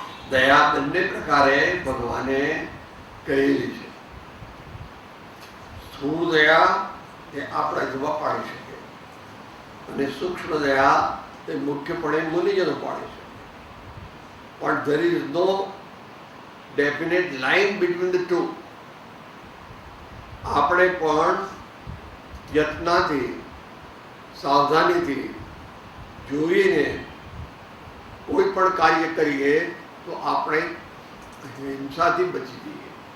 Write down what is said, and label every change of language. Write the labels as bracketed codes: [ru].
[gu] દયા બંને પ્રકારે ભગવાને કહેલી છે. સ્થૂળ દયા એ આપણા જેવા પાડી શકે અને સૂક્ષ્મ દયા એ મુખ્યપણે મુનિજનો પાડી શકે. પણ [en] there is no definite line between the two. [gu] આપણે પણ યત્નથી સાવધાનીથી જોઈને કોઈ પણ કાર્ય કરીએ તો આપણે હિંસાથી બચી જઈએ.